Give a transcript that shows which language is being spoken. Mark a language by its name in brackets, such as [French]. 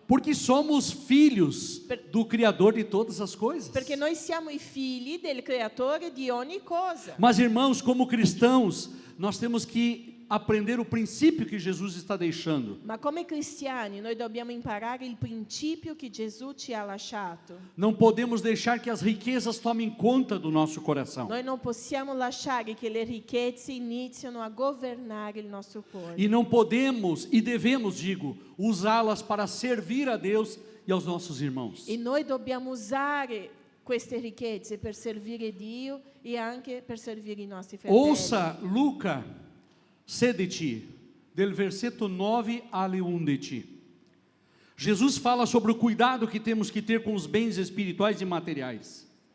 [Portuguese] porque somos filhos do Criador de todas as coisas. [Italian] perché noi siamo i figli del creatore di ogni cosa. [Portuguese] Mas, irmãos, como cristãos, nós temos que aprender o princípio que Jesus está deixando. [Italian] Ma come cristiani noi dobbiamo imparare il principio che Gesù ci ha lasciato. [Portuguese] Não podemos deixar que as riquezas tomem conta do nosso coração. [Italian] Noi non possiamo lasciare che le ricchezze iniziano a governare il nostro cuore. [Portuguese] E não podemos, e devemos, digo, usá-las para servir a Deus e aos nossos irmãos. [Italian] E noi dobbiamo usare queste ricchezze per servire Dio e anche per servire i nostri fratelli. Ouça 16, del versetto 9 alle 11. [Portuguese] Jesus fala sobre o cuidado que temos que ter com os bens espirituais e materiais.